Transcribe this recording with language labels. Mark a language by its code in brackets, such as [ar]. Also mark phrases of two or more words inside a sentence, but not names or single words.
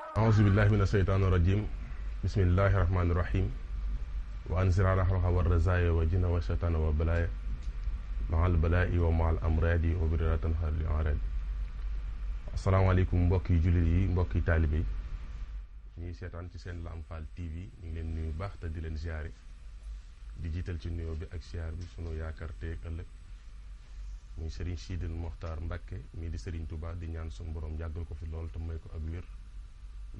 [ar] أعوذ بالله من الشيطان الرجيم بسم الله الرحمن الرحيم وأنزل على حلقة والرزايا وجن وشيطان وبلايا مع البلاء ومع الأمراض وبررة هذه الأعراض. السلام عليكم [wo] mbokki jullit yi mbokki taalibe yi ñuy seetaan ci seen Lamfal TV ñu ngi leen nuyu baax te di leen ziare di jiital ci nuyoo bi ak ziar bi sunu yaakaar tey ëllëg muy Serigne Sidil Mokhtar Mbacké mii di Serigne Touba di ñaan sunu borom yàggal ko fi lool te may ko ak wér ba